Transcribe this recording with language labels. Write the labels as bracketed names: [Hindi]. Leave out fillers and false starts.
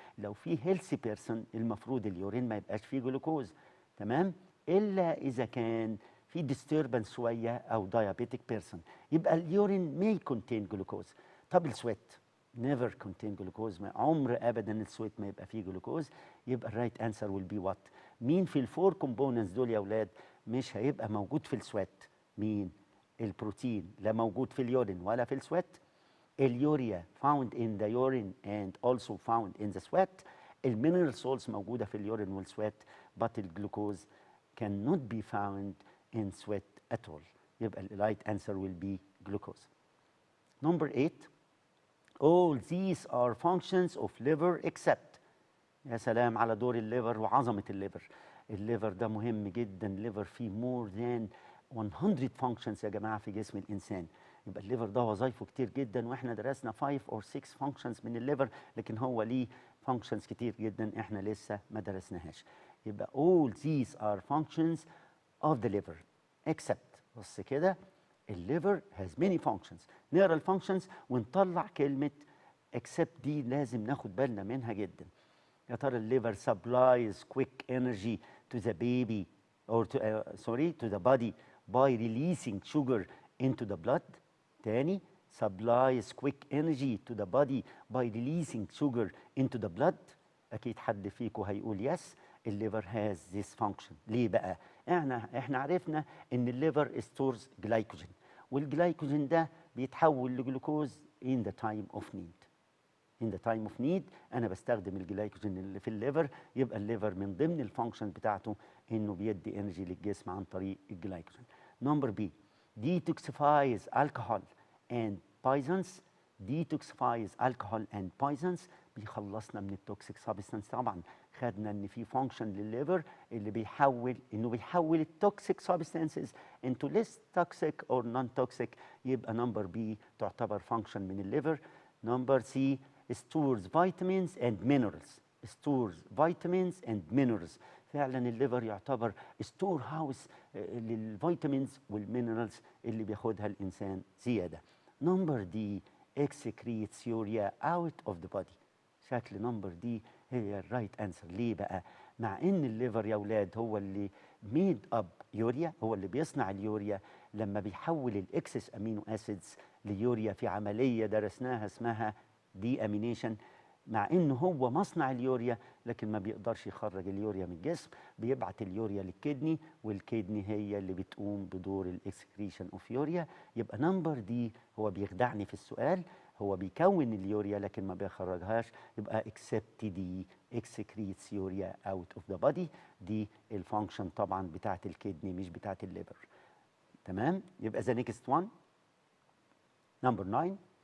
[Arabic] لو في [English] healthy person [Arabic] المفروض اليورين ما يبقاش فيه جلوكوز، تمام؟ إلا إذا كان في disturbance شوية أو diabetic person، يبقى اليورين [English] may contain glucose. [Arabic] طب السويت [English] never contain glucose، [Arabic] عمر أبدا السويت ما يبقى فيه جلوكوز. يبقى الرايت انسر [English] will be what؟ [Arabic] مين في الفور كومبوننتس دول يا أولاد مش هيبقى موجود في السويت؟ مين؟ البروتين لا موجود في اليورين ولا في السويت. [English] اليوريا found in the urine and also found in the sweat. المينرال salts [Arabic] موجودة في اليورين والسويت، [English] but الجلوكوز cannot be found in sweat at all. [Arabic] يبقى [English] the right answer will be glucose. Number 8. All these are functions of liver except. [Arabic] يا سلام على دور الليفر وعظمة الليفر. الليفر ده مهم جدا. الليفر فيه more than 100 functions يا جماعة في جسم الإنسان. يبقى الليفر ده وظائفه كتير جدا، واحنا درسنا [English] 5 or 6 functions [Arabic] من الليفر، لكن هو ليه functions كتير جدا احنا لسه ما درسناهاش. يبقى [English] all these are functions of the liver except. [Arabic] بص كده، الليفر [English] has many functions. [Arabic] نقرا الفانكشنز ونطلع كلمة except دي لازم ناخد بالنا منها جدا. [English] يا ترى الليفر supplies quick energy to the baby or to the body by releasing sugar into the blood. [Arabic] تاني، [English] supplies quick energy to the body by releasing sugar into the blood. [Arabic] أكيد حد فيكم هيقول yes. [English] الليفر has this function. [Arabic] ليه بقى؟ احنا عرفنا ان الليفر [English] stores glycogen، [Arabic] والجلايكوجين ده بيتحول لجلوكوز [English] in the time of need. in the time of need [Arabic] انا بستخدم الجلايكوجين اللي في الليفر. يبقى الليفر من ضمن الفانكشن بتاعته انه بيدي انرجي للجسم عن طريق الجلايكوجين. نمبر بي، [English] detoxifies alcohol and poisons. detoxifies alcohol and poisons [Arabic] بيخلصنا من التوكسيك سابستانس. طبعا خدنا ان في فانكشن للليفر اللي بيحول التوكسيك سابستانسز [English] into less toxic or non-toxic. [Arabic] يبقى نمبر بي تعتبر فانكشن من الليفر. نمبر سي، [English] stores vitamins and minerals. stores vitamins and minerals. [Arabic] فعلا الليفر يعتبر ستور هاوس للفيتامينز والمينرالز اللي بياخدها الانسان زياده. نمبر دي، [English] excretes urea out of the body. [Arabic] شكل نمبر دي هي الرايت انسر. ليه بقى؟ مع ان الليفر يا اولاد هو اللي ميد اب يوريا، هو اللي بيصنع اليوريا لما بيحول الاكسس امينو اسيدز ليوريا في عمليه درسناها اسمها دي امينيشن. مع انه هو مصنع اليوريا لكن ما بيقدرش يخرج اليوريا من الجسم، بيبعت اليوريا للكدني، والكدني هي اللي بتقوم بدور الاكسكريشن اوف يوريا. يبقى نمبر دي هو بيخدعني في السؤال، هو بيكون اليوريا لكن ما بيخرجهاش. يبقى [English] except دي excretes urea out of the body. [Arabic] دي الفانكشن طبعا بتاعت الكدني مش بتاعت الليفر. تمام؟ يبقى [English] the next one number 9.